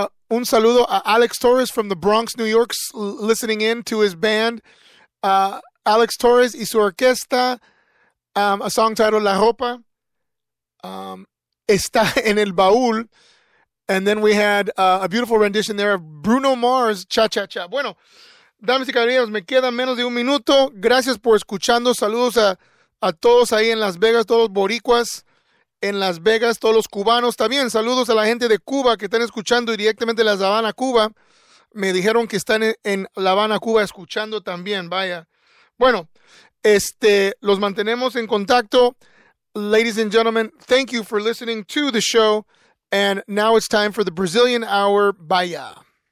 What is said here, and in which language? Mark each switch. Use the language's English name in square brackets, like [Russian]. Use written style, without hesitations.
[Spanish] Un saludo a [English] Alex Torres from the Bronx, New York, listening in to his band. [Spanish] Alex Torres y su orquesta, [English] a song titled [Spanish] La Ropa, está en el baúl. [English] And then we had a beautiful rendition there of Bruno Mars, Cha-Cha-Cha. [Spanish] Bueno, damas y caballeros, me queda menos de un minuto. Gracias por escuchando. Saludos a todos ahí en Las Vegas, todos boricuas. En Las Vegas, todos los cubanos también. Saludos a la gente de Cuba que están escuchando directamente de La Habana, Cuba. Me dijeron que están en La Habana, Cuba escuchando también. Vaya. Bueno, los mantenemos en contacto. [English] Ladies and gentlemen, thank you for listening to the show. And now it's time for the Brazilian Hour. Vaya.